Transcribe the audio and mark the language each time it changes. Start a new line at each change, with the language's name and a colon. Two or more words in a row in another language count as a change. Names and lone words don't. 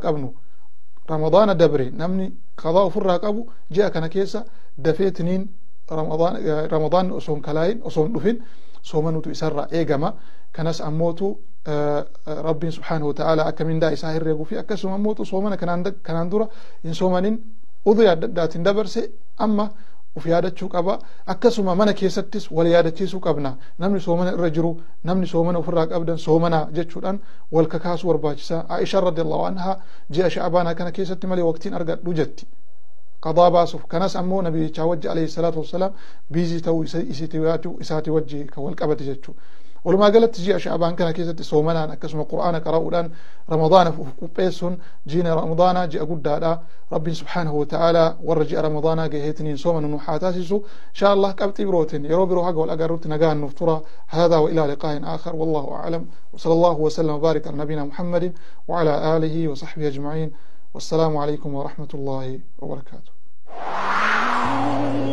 Oromo: qabnu ramadaana dabre namni qadaa ofirraa qabu ji'a kana keessa dafeetiniin ramadaan osoo hin kalaayin osoo hin dhufin soomanutu isarraa eegama kanas ammootu rabbiin
Arabic: سبحانه وتعالى
Oromo: akka mindaa isaa herreeguu fi akkasuma ammootu soomana kanaan dura hin soomanin udhii adda addaatiin dabarse amma uf yaadachuu qaba akkasuma mana keessattis wal yaadachiisuu qabna namni soomana irra jiru namni soomana ofirraa qabdan soomana jechuudhaan wal kakaasuu barbaachisa Aisha
Arabic: رضي الله عنها
Oromo: ji'a sha'baana kana keessatti malee waqtiin argadhu jetti qadaa baasuuf kanas ammoo nabiyyicha wajji
Arabic: عليه الصلاة والسلام
Oromo: biizii ta'uu isaati wajji kan wal qabate jechuu walumaa galatti ji'a sha'baan kana keessatti soomanaan akkasuma qur'aana qara'uudhaan ramadaana qopheessuun ji'a ramadaana ji'a guddaadha rabbiin
Arabic: سبحانه وتعالى
Oromo: warra ji'a ramadaana gaheetiniin soomanu nu haa taasisu
Arabic: إن شاء الله
Oromo: qabxii birootiin yeroo biroo haga wal agarrutti nagaan nuuf tura
Arabic: هذا وإلى لقاء آخر والله أعلم وصلى الله وسلم وبارك على نبينا محمد وعلى آله وصحبه أجمعين والسلام عليكم ورحمة الله وبركاته